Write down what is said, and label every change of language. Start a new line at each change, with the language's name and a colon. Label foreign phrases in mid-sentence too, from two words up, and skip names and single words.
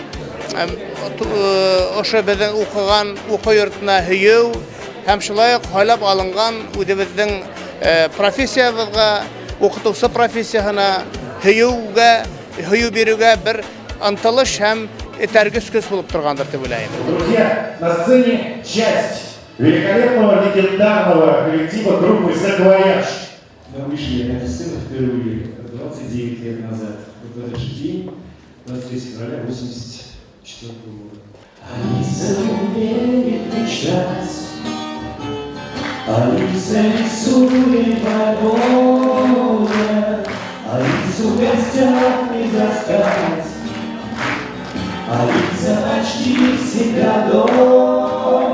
Tatar: ошо безнең укыган уку йортына һөю һәм шулай ук хайлап алынган үзебезнең профессиябызга, укытучы профессиясына һөю бирүгә бер анталыш һәм этәргес көс булып торгандыр дип уйлайм.
Russian: Друзья, на сцене часть великолепного легендарного коллектива группы «Саквояж». Мы вышли на эту сцену впервые 29 лет назад, в этот же день, 23 февраля 1984 года. Алиса умеет мечтать, Алиса рисует вагоны, Алису в гостях не застать, Алиса почти всегда дома.